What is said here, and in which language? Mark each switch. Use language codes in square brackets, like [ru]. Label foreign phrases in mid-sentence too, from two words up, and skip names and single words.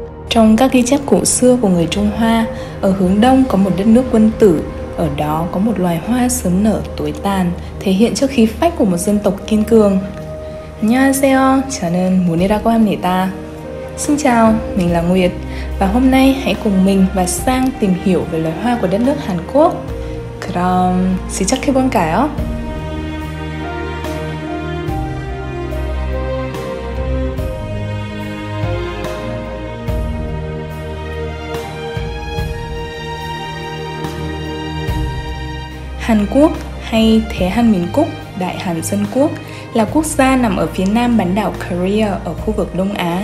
[vi] Trong các ghi chép cổ xưa của người Trung Hoa, ở hướng đông có một đất nước quân tử. Ở đó có một loài hoa sớm nở tối tàn, thể hiện cho khí phách của một dân tộc kiên cường. [ko] 안녕하세요, 저는 문이라고 합니다. [vi] Xin chào, mình là Nguyệt và hôm nay hãy cùng mình và Sang tìm hiểu về loài hoa của đất nước Hàn Quốc. [ko] 그럼 시작해볼까요? [vi] Hàn Quốc hay Thế Hàn民Quốc, Đại Hàn Dân Quốc là quốc gia nằm ở phía nam bán đảo Korea ở khu vực Đông Á.